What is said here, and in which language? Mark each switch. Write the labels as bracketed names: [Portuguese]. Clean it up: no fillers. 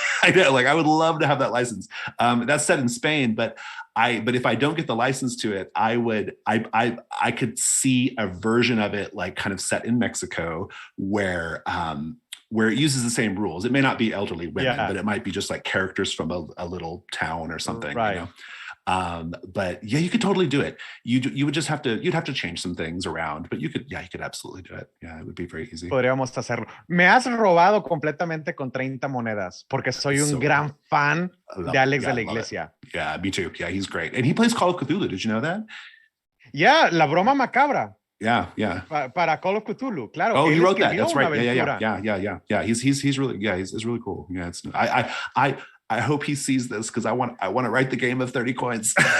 [English] I know, like I would love to have that license. That's set in Spain, but if I don't get the license to it, I could see a version of it like kind of set in Mexico where it uses the same rules. It may not be elderly women, but it might be just like characters from a little town or something, right? You know? But yeah, you could totally do it. You would just you'd have to change some things around, but you could absolutely do it. Yeah, it would be very easy. [Spanish] Podríamos hacerlo. Me has robado completamente con 30 monedas porque soy un gran fan de Alex de la Iglesia. [English] Yeah, me too. Yeah, he's great. And he plays Call of Cthulhu. Did you know that? Yeah, La Broma Macabra. Yeah. [Spanish] Para Call of Cthulhu, claro. [English] Oh, he wrote that. That's right. Yeah. He's really cool. Yeah, I hope he sees this because I want to write the game of 30 coins.